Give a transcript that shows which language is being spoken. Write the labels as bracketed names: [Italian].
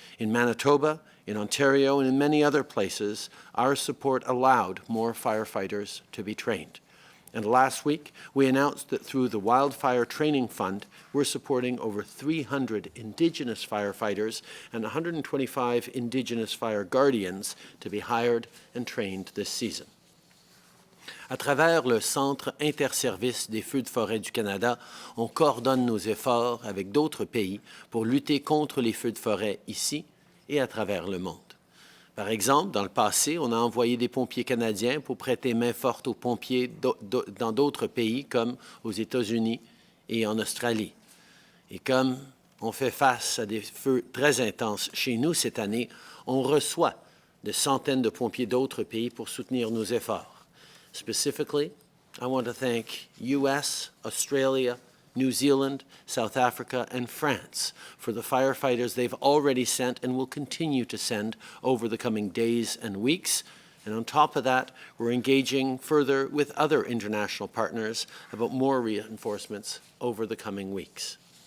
[English] In Manitoba, in Ontario, and in many other places, our support allowed more firefighters to be trained. And last week, we announced that through the Wildfire Training Fund, we're supporting over 300 Indigenous firefighters and 125 Indigenous fire guardians to be hired and trained this season. [French] À travers le Centre interservices des feux de forêt du Canada, on coordonne nos efforts avec d'autres pays pour lutter contre les feux de forêt ici et à travers le monde. Par exemple, dans le passé, on a envoyé des pompiers canadiens pour prêter main forte aux pompiers dans d'autres pays comme aux États-Unis et en Australie. Et comme on fait face à des feux très intenses chez nous cette année, on reçoit de centaines de pompiers d'autres pays pour soutenir nos efforts. [English] Specifically, I want to thank US, Australia, New Zealand, South Africa, and France for the firefighters they've already sent and will continue to send over the coming days and weeks. And on top of that, we're engaging further with other international partners about more reinforcements over the coming weeks.